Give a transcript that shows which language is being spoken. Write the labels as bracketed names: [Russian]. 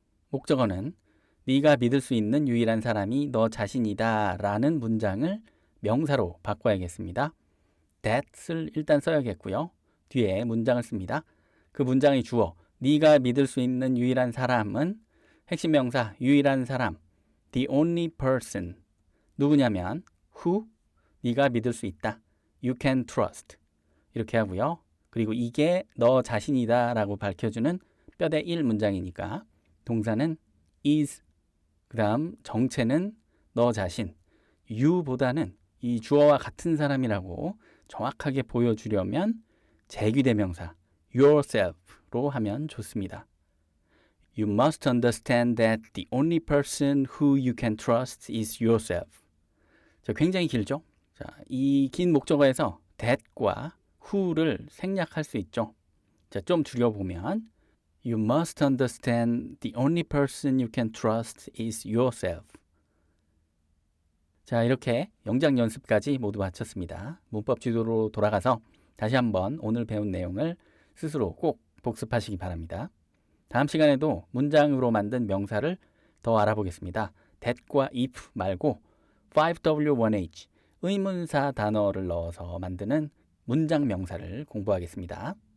[Korean] 목적어는 네가 믿을 수 있는 유일한 사람이 너 자신이다 라는 문장을 명사로 바꿔야겠습니다. that을 일단 써야겠고요. 뒤에 문장을 씁니다. 그 문장의 주어 네가 믿을 수 있는 유일한 사람은 핵심 명사 유일한 사람 the only person 누구냐면 who 네가 믿을 수 있다. [English] you can trust [Korean] 이렇게 하고요. 그리고 이게 너 자신이다 라고 밝혀주는 뼈대 1 문장이니까 동사는 is 그 다음 정체는 너 자신 you보다는 이 주어와 같은 사람이라고 정확하게 보여주려면 제귀대명사 yourself로 하면 좋습니다. [English] You must understand that the only person who you can trust is yourself. [Korean] 자, 굉장히 길죠? 자, 이 긴 목적어에서 that과 who를 생략할 수 있죠. 자, 좀 줄여보면 [English] You must understand the only person you can trust is yourself. [Korean] 자, 이렇게 영작 연습까지 모두 마쳤습니다. 문법 지도로 돌아가서 다시 한번 오늘 배운 내용을 스스로 꼭 복습하시기 바랍니다. 다음 시간에도 문장으로 만든 명사를 더 알아보겠습니다. that과 if 말고 5W1H 의문사 단어를 넣어서 만드는 문장 명사를 공부하겠습니다.